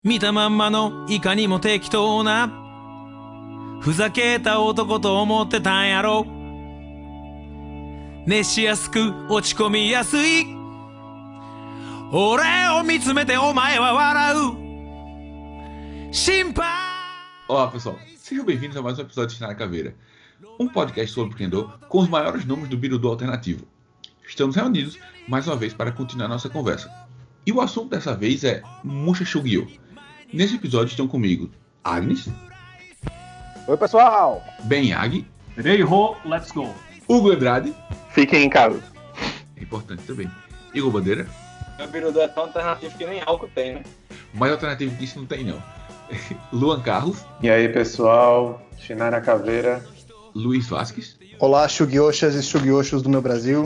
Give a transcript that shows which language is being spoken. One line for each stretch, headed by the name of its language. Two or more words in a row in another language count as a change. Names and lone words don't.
Japanese: 見たまんまのいかにも適当なふざけた男と思ってたんやろ。熱しやすく落ち込みやすい俺を見つめてお前は笑う心配。
Portuguese: Olá pessoal, sejam bem-vindos a mais um episódio de Está na Caveira, um podcast sobre Kendo com os maiores nomes do Birudu alternativo. Estamos reunidos mais uma vez para continuar nossa conversa. E o assunto dessa vez é Musha Shugyo. Nesse episódio estão comigo Agnes. Oi pessoal! Ben Yagi.
English: Reiho, let's go!
Portuguese: Hugo Andrade. Fiquem em casa. É importante também. Igor Bandeira. O Birudu é tão alternativo que nem álcool tem, né? Mais alternativo que isso não tem não. Luan Carlos. E aí pessoal, Shinai na Caveira. Luiz Vasques. Olá, Shugyoshas e Shugyoshos do meu Brasil.